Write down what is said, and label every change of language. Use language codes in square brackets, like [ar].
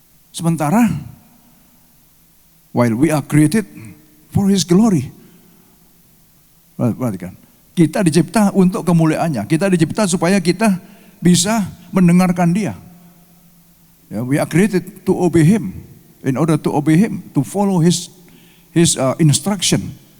[id] Sementara [en] while we are created for His glory. [id] Perhatikan, kita dicipta untuk kemuliaannya. Kita dicipta supaya kita bisa mendengarkan Dia. [en] We are created to obey Him. In order to obey Him, to follow His instruction.